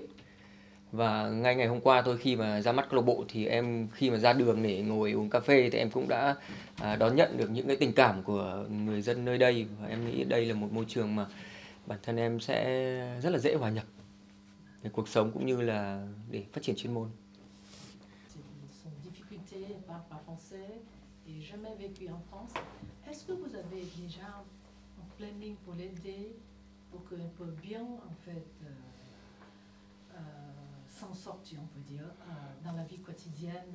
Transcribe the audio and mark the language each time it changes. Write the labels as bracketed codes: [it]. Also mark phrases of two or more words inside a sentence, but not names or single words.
[vi] Và ngay ngày hôm qua tôi khi mà ra mắt câu lạc bộ thì em khi mà ra đường để ngồi uống cà phê thì em cũng đã đón nhận được những cái tình cảm của người dân nơi đây. Và em nghĩ đây là một môi trường mà bản thân em sẽ rất là dễ hòa nhập để cuộc sống cũng như là để phát triển chuyên môn. [fr] Son difficulté, parle pas français et jamais vécu en France. Est-ce que vous avez déjà un planning pour l'aider, pour qu'elle peut bien en fait s'en sortir, on peut dire, dans la vie quotidienne?